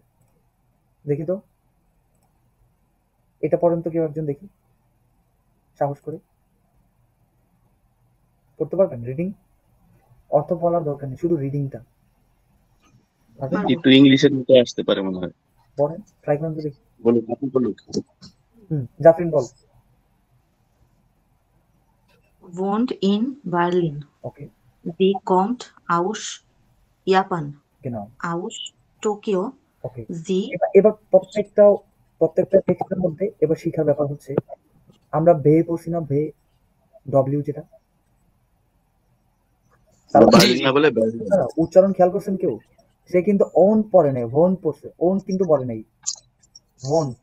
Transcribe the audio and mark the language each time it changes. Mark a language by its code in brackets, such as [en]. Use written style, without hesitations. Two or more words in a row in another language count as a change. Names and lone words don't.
[bn] দেখি তো, এটা পড়েন তো কেউ একজন, দেখি সাহস করে পড়তে পারবেন? রিডিং, অর্থ বলার দরকার নেই, শুধু রিডিংটা পারবেন? পারবো। একটু ইংলিশের মতো আসতে পারে মনে হয়। পড়েন, ট্রাই করেন তো দেখি। বলুন, আপনি বলুন। জাফরিন বল। [de] Wohnt in Berlin. [bn] ওকে, [de] Sie kommt aus Japan. genau, Aus Tokio. [bn] ওকে। [de] Sie [bn] এবার প্রত্যেকটা টেক্সটের মধ্যে এবার শিখার ব্যাপার হচ্ছে, আমরা বে পড়ছি না, বে ডব্লিউ যেটা, বার্লিন না বলে বার্লিন। উচ্চারণ খেয়াল করছেন কেউ? সে কিন্তু ওন পড়ে নাই, ওন পড়ছে, ওন কিন্তু বলে নাই, ওন্ট।